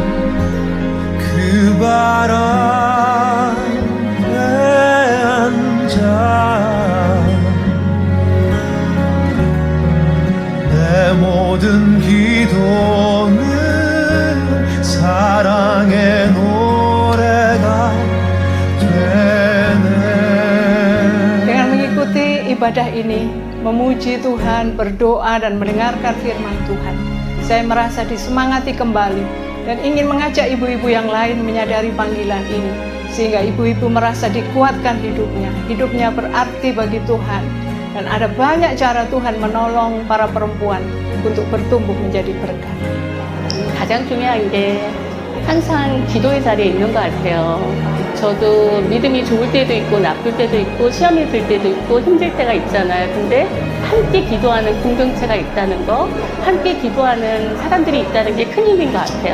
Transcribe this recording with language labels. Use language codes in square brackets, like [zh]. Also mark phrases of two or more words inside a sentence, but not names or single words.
[ko] 그 발 앞에 앉아 내 모든 기도는 사랑의 노래가 되네. [id] Dengan mengikuti ibadah ini, memuji Tuhan, berdoa dan mendengarkan firman Tuhan, saya merasa disemangati kembali dan ingin mengajak ibu-ibu yang lain menyadari panggilan ini, sehingga ibu-ibu merasa dikuatkan hidupnya berarti bagi Tuhan, dan ada banyak cara Tuhan menolong para perempuan untuk bertumbuh menjadi berkat. [ko] 가장 중요한 게 항상 기도의 자리에 있는 것 같아요. 저도 믿음이 좋을 때도 있고 나쁠 때도 있고 시험이 들 때도 있고 힘들 때가 있잖아요. 근데 함께 기도하는 공동체가 있다는 거, 함께 기도하는 사람들이 있다는 게 큰 힘인 것 같아요.